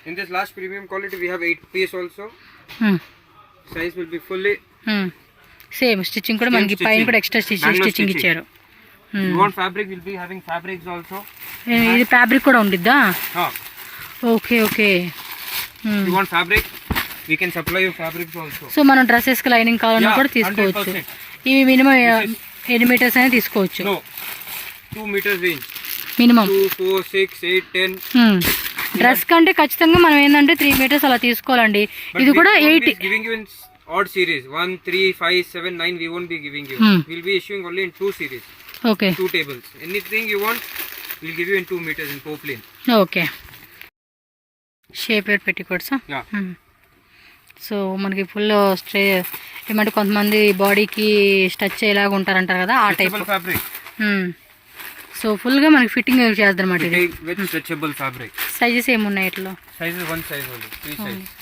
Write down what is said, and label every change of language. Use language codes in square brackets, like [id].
[en] In this last premium quality we have 8 piece also. Size will be fully. [te] Same stitching కూడా మనకి పైన కూడా extra stitching ఇచ్చారు. [en] You want fabric, will be having fabrics also. [te] ఇది fabric కూడా ఉండిద్దా? Okay okay. [en] You want fabric, we can supply you fabrics also. [te] So మనం dresses కి lining కావాలన్నా కూడా తీసుకోవచ్చు. 100%. ఇవి మినిమం ఎన్ని మీటర్స్ అయినా తీసుకోవచ్చు? [en] No, 2 meters range. [te] Minimum 2, 4, 6, 8, 10. Dress కంటే ఖచ్చితంగా మనం ఏంటంటే 3 మీటర్స్ అలా తీసుకోవాలండి. ఇది కూడా 8. [en] Giving you in odd series 1, 3, 5, 7, 9 we won't be giving you. We'll be issuing only in 2 series. Okay 2 tables. Anything you want we'll give you in 2 meters in poplin. [te] Okay. షేపెడ్ పెట్టికోట్సా? [en] Yeah. [te] So మనకి full stray ఏమంటే కొంతమంది బాడీకి statue అయ్యేలాగా ఉంటారంటారు కదా, ఆ type [en] Stretchable fabric. [te] So ఫుల్గా మనకి fitting చేద్దాం అన్నమాట ఇది. [en] With stretchable fabric. [te] సైజెస్ ఏమున్నాయి ఇట్లా? [en] Sizes one size only. 3 size.